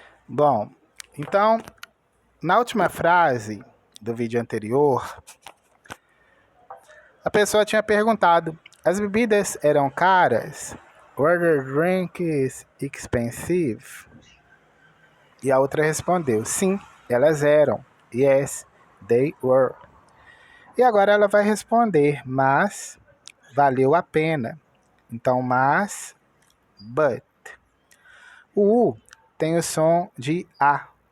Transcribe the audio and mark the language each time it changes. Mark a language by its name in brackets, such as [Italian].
[Portuguese] Bom, então, na última frase do vídeo anterior, a pessoa tinha perguntado: as bebidas eram caras? [English] Were the drinks expensive? [Portuguese] E a outra respondeu: sim, elas eram. [English] Yes, they were. [Portuguese] E agora ela vai responder: mas valeu a pena. Então, mas, but. O U tem o som de A.